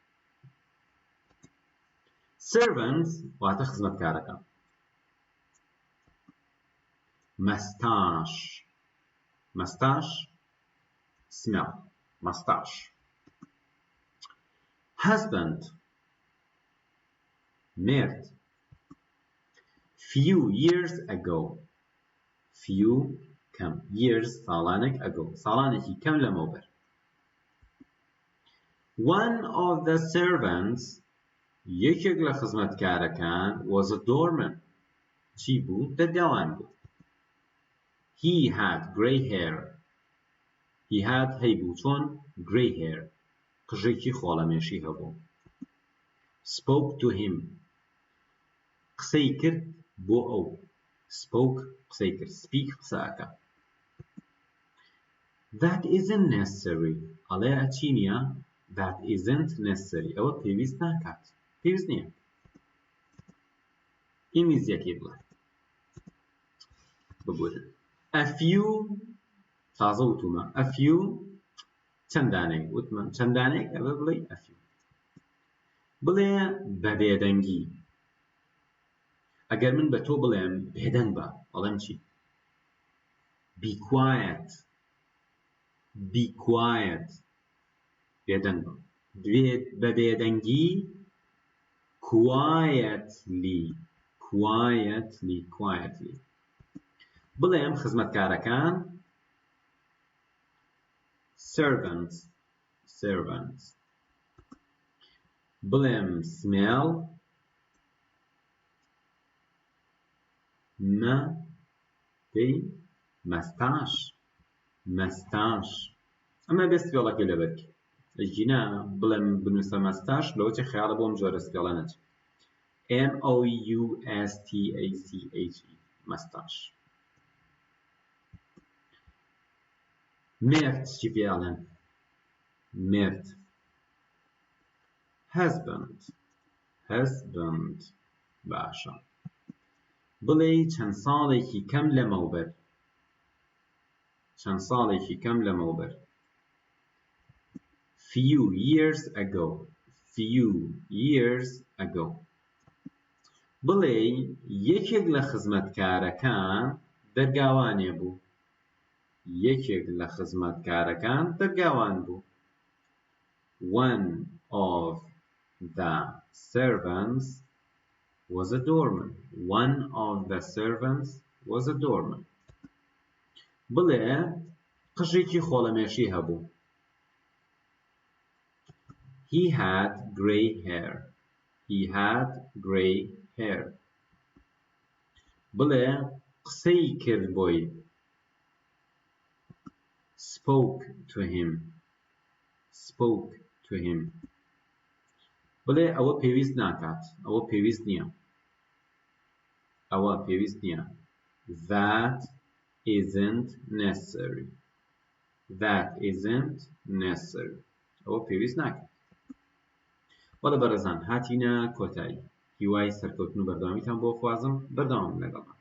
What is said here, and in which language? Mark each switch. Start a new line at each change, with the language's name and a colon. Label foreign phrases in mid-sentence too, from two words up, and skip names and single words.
English: Servants
Central Kurdish: واتە خزمەتکارەکان
English: Mustache smell mustache Husband مێرد Few years ago few کەم years ساڵانێک ago
Central Kurdish: ساڵانێکی کەم لەمەوبەر
English: One of the servants
Central Kurdish: یەکێک لە خزمەتکارەکان
English: was a doorman
Central Kurdish: چی بوو دەرگاوان بوو
English: He had grey hair He had
Central Kurdish: هەیبوو چۆن
English: grey hair
Central Kurdish: قژێکی خۆڵەمێشی هەبوو
English: Spoke to him
Central Kurdish: قسەی کرد بۆ ئەو
English: Spoke
Central Kurdish: قسەی کرد
English: Speak قسەکە That isn't necessary
Central Kurdish: ئەڵێ ئەچی نییە
English: That isn't necessary
Central Kurdish: ئەوە پێویست ناکات پێویست نییە ئینگلیزیەکەی بڵێ ببورن
English: A few
Central Kurdish: تازە وتومە
English: A few
Central Kurdish: چەندانێک وتمە چەندانێک ئەوە بڵێ
English: A few
Central Kurdish: بڵێ بە بێدەنگی ئەگەر من بە تۆ بڵێم بێدەنگ بە بەڵێم چی
English: Be quiet Be quiet
Central Kurdish: بێدەنگ بە بە بێدەنگی Quietly بڵێم خزمەتکارەکان servants بڵێم smell mustache ئەمە بێ سپێڵەکەی لەبەرکی ئەژینا بڵێم بنووسە مەستاش لەوەی خەیاڵە بۆم جۆرە سپێڵە نەچێت M-O-U-S-T-A-C-H-E مەستاش مێرد چی پێڵێن مێرد husband باشە بڵێ چەند ساڵێکی کەم لەمەوبەر
English: few years ago
Central Kurdish: بڵێ یەکێک لە خزمەتکارەکان دەرگاوانێ بوو
English: One of the servants was a doorman
Central Kurdish: بڵێ قژێکی خۆڵەمێشی هەبوو
English: He had grey hair
Central Kurdish: بڵێ قسەی کرد بۆی
English: Spoke to him
Central Kurdish: بڵێ ئەوە پێویست ناکات ئەوە پێویست نییە
English: That isn't necessary
Central Kurdish: ئەوە پێویست ناکات وەڵە بەڕێزان هاتینە کۆتایی هیوای سەرکەوتن و بەردەوامیتان بۆ خوازم بەردەوام لەگەڵمان